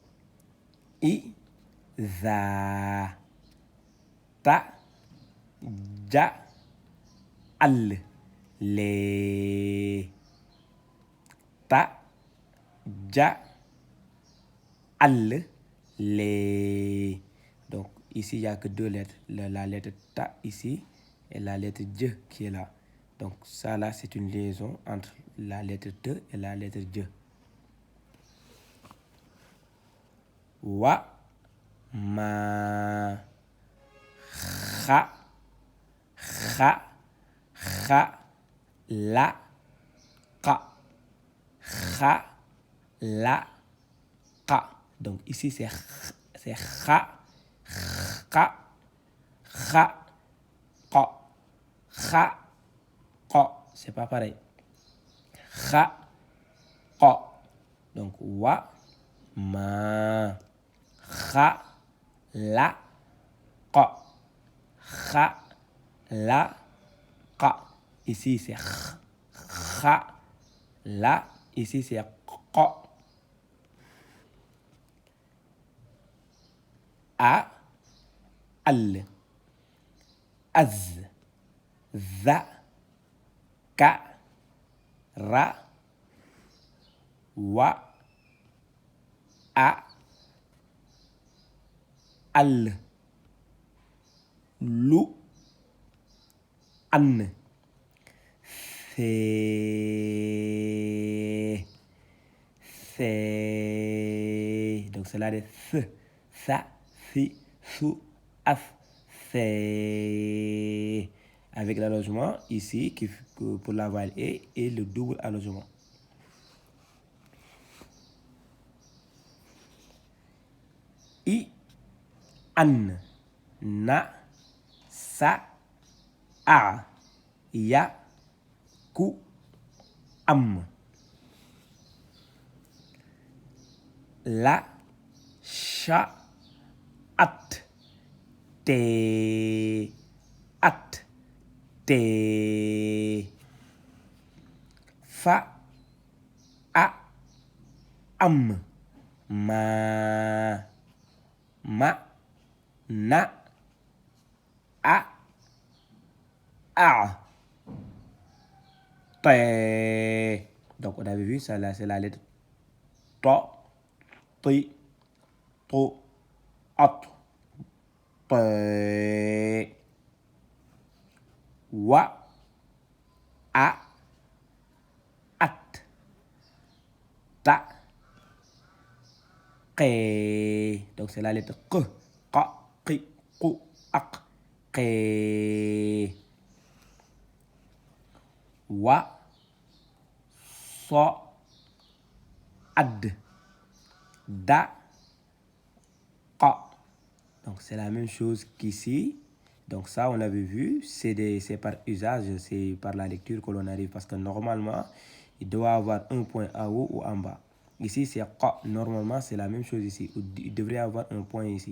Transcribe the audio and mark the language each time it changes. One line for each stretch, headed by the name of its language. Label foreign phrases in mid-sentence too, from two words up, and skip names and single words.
French: I, za, ta, ja, al, les, ta, ja, al, les. Donc ici, il n'y a que deux lettres. La lettre ta ici et la lettre je qui est là. Donc ça là, c'est une liaison entre la lettre te et la lettre je. Wa, ma, kha, kha, kha, la, ka, kha, la, ka. Donc ici c'est kha, kha, kha, ko, kha, ko. C'est pas pareil. Kha, ko. Donc wa, ma, kha, la, ko, kha, la, ka. Ici c'est kha, la. Ici c'est ko. A, al, az, za, ka, ra, wa, a, al, lu, an, c'est. Donc c'est là de ça, si, sous, af, c'est. Avec l'allongement ici, pour la voile E, et le double allongement. I, an, na, sa, a, ya, ku, am. La, sha, at, te, at, te. Fa, a, am, ma, na, a, te. Donc on avait vu ça là, c'est la lettre to, ti, to, at, te. Wa, a, at, ta, que. Donc c'est la lettre que, ka, ki, ku, ak, que. Wa, so, ad, da, ka. Donc c'est la même chose qu'ici. Donc ça, on l'avait vu, c'est par usage, c'est par la lecture que l'on arrive. Parce que normalement, il doit avoir un point en haut ou en bas. Ici, c'est ka. Normalement, c'est la même chose ici. Il devrait avoir un point ici.